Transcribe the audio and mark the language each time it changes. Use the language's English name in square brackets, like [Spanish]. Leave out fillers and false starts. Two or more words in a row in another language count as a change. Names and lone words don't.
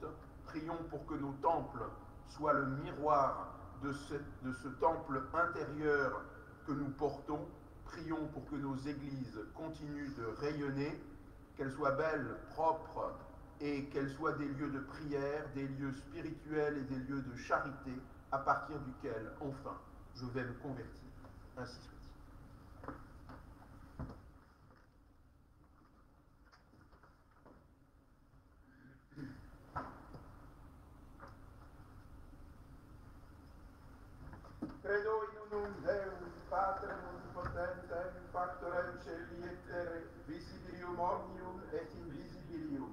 [French] Prions pour que nos temples soient le miroir de ce temple intérieur que nous portons. Prions pour que nos églises continuent de rayonner, qu'elles soient belles, propres, et qu'elles soient des lieux de prière, des lieux spirituels et des lieux de charité, à partir duquel, enfin, je vais me convertir. Ainsi soit-il. [Latin] Credo in unum Deum, Patrem omnipotentem, Factorem Celi et Terrae, visibilium omnium et invisibilium.